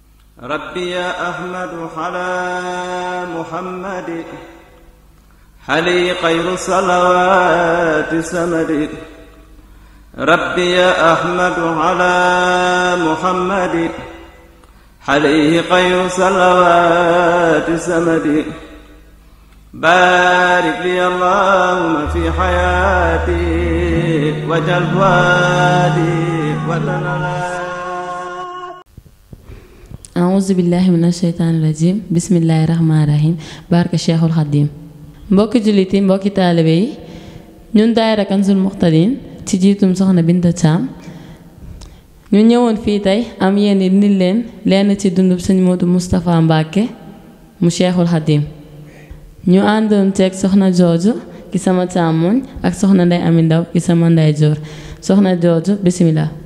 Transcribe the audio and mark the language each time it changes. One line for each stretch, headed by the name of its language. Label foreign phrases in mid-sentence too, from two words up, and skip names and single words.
Arabic: ربي يا أحمد على محمد حلي خير صلوات سمد ربي يا أحمد على محمد حليه خير صلوات سمد بارك لي اللهم في حياتي وجل وادي وتنالي أعوذ بالله من الشيطان الرجيم بسم الله الرحمن الرحيم بارك الشيخ الخديم
Wolof: mbokki jullit yi mbokki taalibe yi ñun daayira Kanzul Muhtadin ci jiitum soxna Binta Thiam ñu ñëwoon fii tey am yéen indil leen lenn ci dundub sëñ Modou Moustapha Mbacké mu Cheikhul Khadim ñu àndoon ceeg soxna jooju ki sama càmmoñ ak soxna Ndey Ami Ndaw ki sama ndeyjoor soxna jooju bismillah